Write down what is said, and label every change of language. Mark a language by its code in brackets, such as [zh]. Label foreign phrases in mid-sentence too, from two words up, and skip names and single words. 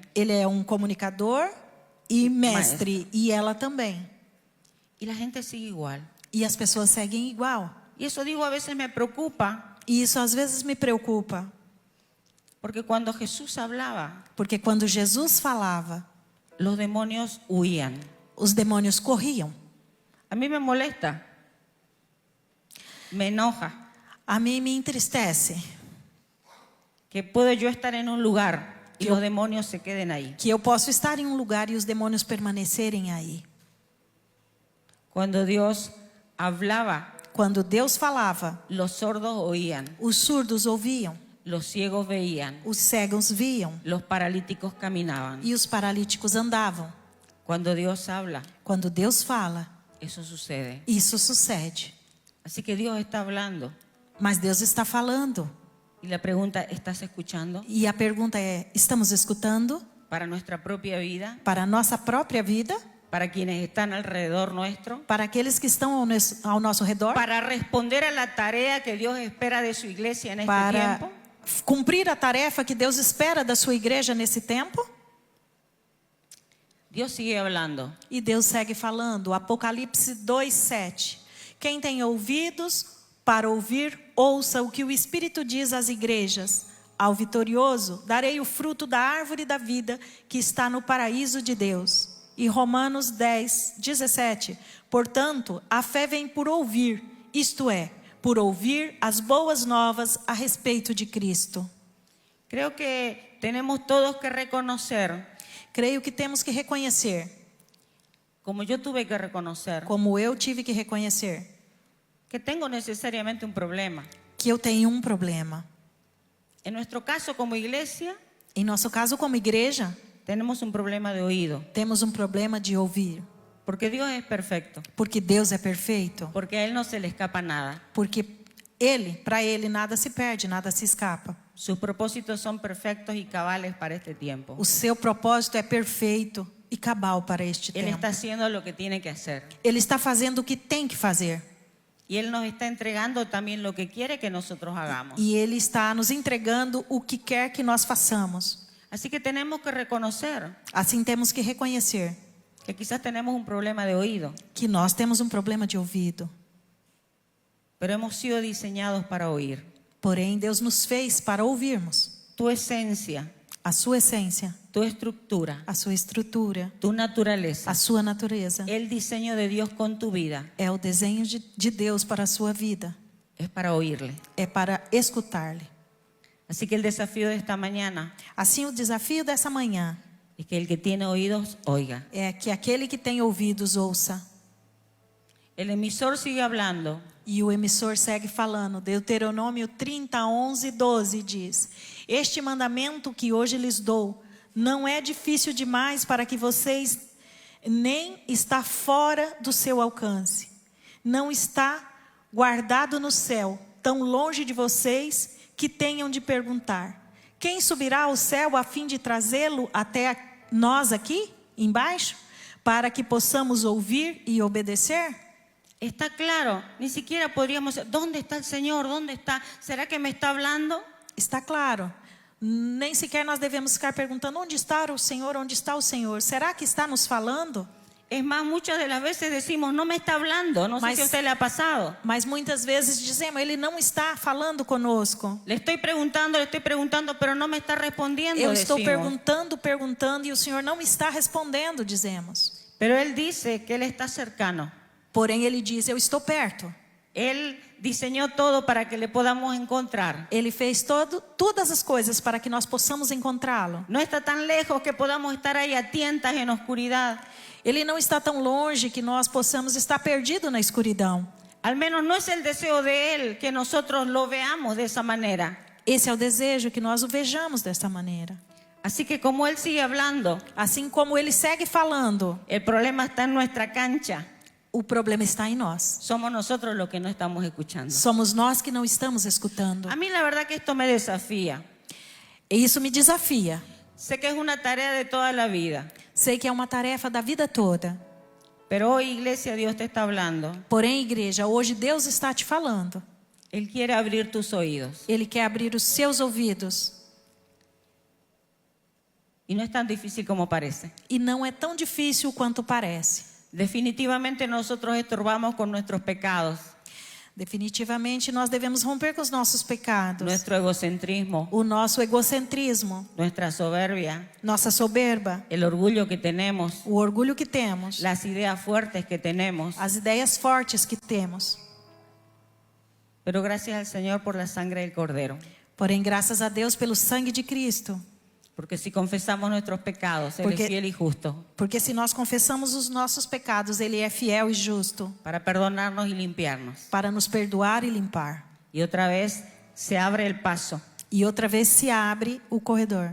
[pt] Ele é um comunicador e mestre, e ela também. [es] Y la gente sigue igual. [pt] E as pessoas seguem igual. [es] Y eso digo, a veces me preocupa, [pt] E isso às vezes me preocupa. [es] porque cuando Jesús hablaba, [pt] Porque quando Jesus falava, [es] los demonios huían. [pt] os demônios corriam. [es] A mí me molesta, me enoja, [pt] A mim me entristece [es] que puedo yo estar en un lugar y los demonios se queden ahí. [pt] que eu posso estar em um lugar e os demônios permanecerem aí. [es] Cuando Dios hablaba, [pt] Quando Deus falava, [es] los sordos oían, [pt] os surdos ouviam, [es] los ciegos veían, [pt] os cegos viam [es] los paralíticos caminaban. [pt] e os paralíticos andavam. [es] Cuando Dios habla, [pt] Quando Deus fala, [es] eso sucede. [pt] isso sucede. [es] Así que Dios está hablando. [pt] Mas Deus está falando. [es] Y la pregunta, ¿estás escuchando? [pt] E a pergunta é: estamos escutando [es] Para nuestra propia vida, [pt] para a nossa própria vida? [es] para quienes están alrededor nuestro, [pt] Para aqueles que estão ao nosso redor? [es] para responder a la tarea que Dios espera de su iglesia en este [pt] Para [es] tiempo. [pt] cumprir a tarefa que Deus espera da sua igreja nesse tempo? [es] Dios sigue hablando. [pt] E Deus segue falando. Apocalipse 2:7. Quem tem ouvidos para ouvir, ouça o que o Espírito diz às igrejas. Ao vitorioso darei o fruto da árvore da vida que está no paraíso de Deus. E Romanos 10:17. Portanto, a fé vem por ouvir, isto é, por ouvir as boas novas a respeito de Cristo. [es] Creo que tenemos todos que reconocer, [pt] Creio que temos que reconhecer, [es] como yo tuve que reconocer, [pt] como eu tive que reconhecer, [es] que tengo necesariamente un problema. [pt] que eu tenho um problema. [es] En nuestro caso como iglesia, [pt] Em nosso caso, como igreja, [es] tenemos un problema de oído, [pt] temos um problema de ouvir. [es] porque Dios es perfecto, [pt] Porque Deus é perfeito. [es] porque a Él no se le escapa nada. [pt] Porque para Ele nada se perde, nada se escapa. [es] Sus propósitos son perfectos y cabales para este tiempo. [pt] O seu propósito é perfeito e cabal para este [es] Él [pt] tempo. [es] está haciendo lo que tiene que hacer. [pt] Ele está fazendo o que tem que fazer. [es] Y Él nos está entregando también lo que quiere que nosotros hagamos. [pt] E Ele está nos entregando o que quer que nós façamos. [es] Así que tenemos que reconocer [pt] Assim temos que reconhecer [es] que quizás tenemos un problema de oído, [pt] que nós temos um problema de ouvido. [es] pero hemos sido diseñados para oír. [pt] Porém, Deus nos fez para ouvirmos. [es] Tu esencia, [pt] A sua essência, [es] tu estructura, [pt] a sua estrutura, [es] tu naturaleza, [pt] a sua natureza. [es] el diseño de Dios con tu vida [pt] É o desenho de Deus para a sua vida. [es] es para oírle. [pt] É para escutar-lhe. [es] Así que el desafío de esta mañana [pt] Assim, o desafio dessa manhã [es] es que el que tiene oídos oiga. [pt] é que aquele que tem ouvidos ouça. [es] El emisor sigue hablando. [pt] E o emissor segue falando. Deuteronômio 30, 11 e 12 diz: Este mandamento que hoje lhes dou não é difícil demais para que vocês, nem está fora do seu alcance. Não está guardado no céu, tão longe de vocês que tenham de perguntar: quem subirá ao céu a fim de trazê-lo até nós aqui, embaixo, para que possamos ouvir e obedecer? [es] Está claro, ni siquiera podríamos decir, ¿dónde está el Señor? ¿Dónde está? ¿Será que me está hablando? Está claro. [pt] Nem sequer nós devemos ficar perguntando: onde está o Senhor? Onde está o Senhor? Será que está nos falando? [es] Es más, muchas de las veces decimos, no me está hablando. No sé si a usted le ha pasado. [pt] Mas muitas vezes dizemos: Ele não está falando conosco. [es] Le estoy preguntando, pero no me está respondiendo. [pt] Eu estou [es] decimos. [pt] perguntando e o Senhor não está respondendo, dizemos. [es] Pero Él dice que Él está cercano. [pt] Porém, Ele diz: eu estou perto. [es] Él diseñó todo para que le podamos encontrar. [pt] Ele fez todas as coisas para que nós possamos encontrá-lo. [es] No está tan lejos que podamos estar ahí a tientas en oscuridad. [pt] Ele não está tão longe que nós possamos estar perdidos na escuridão. [es] Al menos no es el deseo de Él que nosotros lo veamos de esa manera. [pt] Esse é o desejo, que nós o vejamos desta maneira. [es] Así que como Él sigue hablando, [pt] Assim como Ele segue falando, [es] el problema está en nuestra cancha. [pt] O problema está em nós. [es] Somos nosotros los que no estamos escuchando. [pt] Somos nós que não estamos escutando. [es] A mí la verdad que esto me desafía. [pt] E isso me desafia. [es] Sé que es una tarea de toda la vida. [pt] Sei que é uma tarefa da vida toda. [es] Pero hoy, iglesia, Dios te está hablando. [pt] Porém, igreja, hoje Deus está te falando. [es] Él quiere abrir tus oídos. [pt] Ele quer abrir os seus ouvidos. [es] Y no es tan difícil como parece. [pt] E não é tão difícil quanto parece. [es] Definitivamente nosotros estorbamos con nuestros pecados, [pt] Definitivamente nós devemos romper com os nossos pecados. [es] nuestro egocentrismo, [pt] O nosso egocentrismo, [es] nuestra soberbia, [pt] nossa soberba, [es] el orgullo que tenemos, [pt] o orgulho que temos, [es] las ideas fuertes que tenemos. [pt] as ideias fortes que temos. [es] Pero gracias al Señor por la sangre del Cordero. [pt] Porém, graças a Deus pelo sangue de Cristo. [es] Porque si confesamos nuestros pecados, Él [pt] Porque- [es] es fiel y justo [pt] Porque se nós confessamos os nossos pecados, Ele é fiel e justo [es] para perdonarnos y limpiarnos. [pt] para nos perdoar e limpar. [es] Y otra vez se abre el paso, [pt] E outra vez se abre o corredor.